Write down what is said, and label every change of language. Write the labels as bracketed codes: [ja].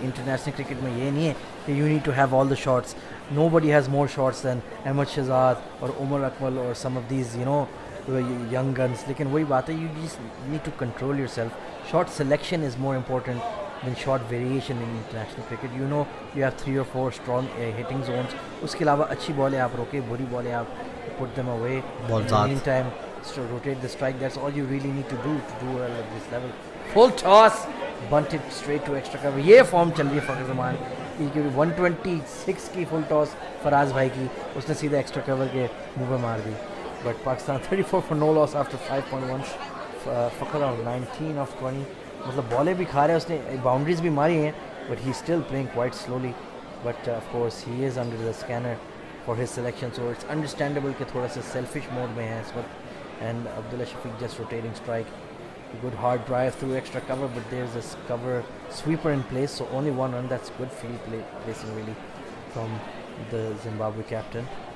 [en] International cricket [hi] में ये नहीं है कि [en] you need to have all the shots. Nobody has more shots than Ahmed Shahzad or Umar Akmal or some of these, young guns. [hi] लेकिन वही बात है, [en] you just need to control yourself. Shot selection is more important than shot variation in international cricket. You have 3 or 4 strong hitting zones. [hi] उसके अलावा अच्छी बॉलें आप रोके, बुरी बॉलें आप [en] put them away. In the meantime, rotate the strike. That's all you really need to do well at this level. Full toss, bunted straight to extra cover. [hi] ये form चल रही है फ़खर ज़मान की. 126 की फुल टॉस फराज भाई की, उसने सीधा एक्स्ट्रा कवर के मुंह पे मार दी. [en] But Pakistan 34 for no loss after 5.1. Fakhar on 19 of 20. [hi] मतलब बॉलें भी खा रहे हैं, उसने बाउंड्रीज भी मारी हैं, [en] but he's still playing quite slowly. But of course he is under the scanner for his selection, so it's understandable [hi] कि थोड़ा सा selfish mode में है इस वक्त. [en] And Abdullah Shafiq just rotating strike. A good hard drive through extra cover, but there's this cover sweeper in place, so only 1 run. That's good field placing really from the Zimbabwe captain.